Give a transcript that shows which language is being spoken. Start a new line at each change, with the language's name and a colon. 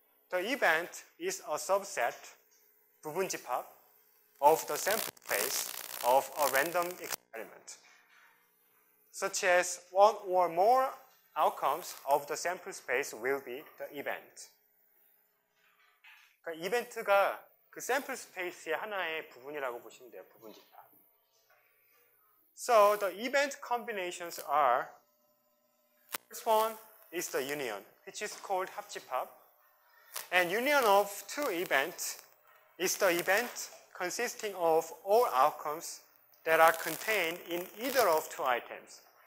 English: The event is a subset, 부분집합, of the sample space of a random experiment, such as one or more outcomes of the sample space will be the event.
Korean: 그러니까 이벤트가 그 샘플 스페이스의 하나의 부분이라고 보시면 돼요. 부분 집합.
English: So the event combinations are, first one is the union, which is called 합집합. And union of two events is the event consisting of all outcomes that are contained in either of two items.